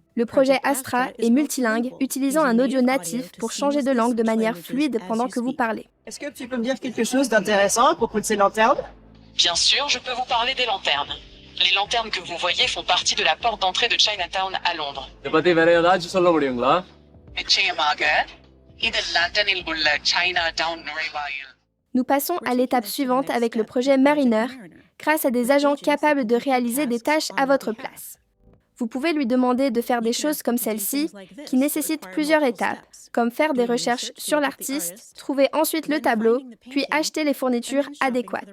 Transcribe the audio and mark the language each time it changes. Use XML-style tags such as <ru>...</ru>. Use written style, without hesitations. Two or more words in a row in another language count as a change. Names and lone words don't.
<fr>Le projet Astra est multilingue, utilisant un audio natif pour changer de langue de manière fluide pendant que vous parlez. Est-ce que tu peux me dire quelque chose d'intéressant à propos de ces lanternes? Bien sûr, je peux vous parler des lanternes. Les lanternes que vous voyez font partie de la porte d'entrée de Chinatown à Londres.</fr> <ta>நிச்சயமாக இது லண்டனில் உள்ள Chinatown நுழைவாயில்.</ta> <fr>Nous passons à l'étape suivante avec le projet Mariner, grâce à des agents capables de réaliser des tâches à votre place. Vous pouvez lui demander de faire des choses comme celle-ci, qui nécessitent plusieurs étapes, comme faire des recherches sur l'artiste, trouver ensuite le tableau, puis acheter les fournitures adéquates.</fr>